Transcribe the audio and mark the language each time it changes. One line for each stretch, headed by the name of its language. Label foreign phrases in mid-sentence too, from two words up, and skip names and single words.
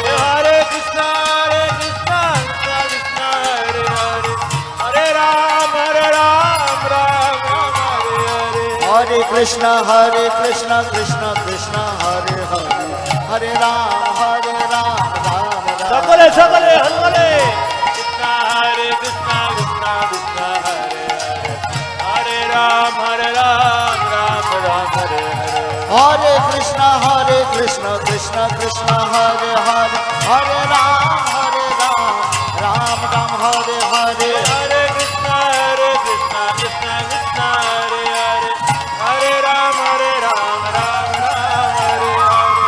Sanskrit: Hare Krishna, Krishna Krishna, Hare Hare, Hare Ram, Ram Ram, Hare Hare. Hare Krishna, Krishna Krishna, Hare Hare, Hare Ram, Ram Ram.
Bangla: সকলে সকলে
Sanskrit: হললে কৃষ্ণ হরে কৃষ্ণ কৃষ্ণ কৃষ্ণ হরে হরে, হরে রাম রাম রাম হরে হরে. Hare Krishna, Krishna Krishna, Hare Hare, Hare Ram, Ram Ram, Hare Hare. Hare Krishna, Krishna Krishna, Hare Hare, Hare Ram, Ram Ram, Hare Hare.